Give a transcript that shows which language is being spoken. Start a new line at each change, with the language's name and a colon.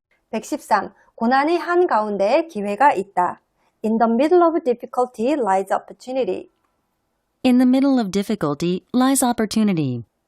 Korean: 113. 고난의 한가운데에 기회가 있다.
English: In the middle of difficulty lies opportunity. In the middle of difficulty lies opportunity.